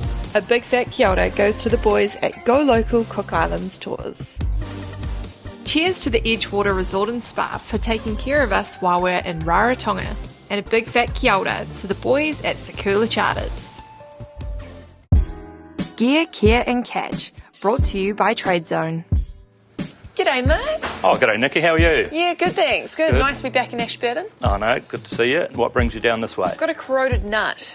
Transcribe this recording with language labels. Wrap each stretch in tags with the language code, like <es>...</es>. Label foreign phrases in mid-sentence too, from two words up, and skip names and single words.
<en>A big fat</en> <mi>kia ora</mi> <en>goes to the boys at Go Local Cook Islands Tours. Cheers to the Edgewater Resort and Spa for taking care of us while we're in Rarotonga, and a big fat</en> <mi>kia ora</mi> <en>to the boys at Sakula Charters. Gear, Care and Catch, brought to you by Tradezone. G'day, mate. Oh, g'day, Nicky. How are you? Yeah, good, thanks. Good. Nice to be back in Ashburton. Oh, no, good to see you. What brings you down this way? I've got a corroded nut.</en>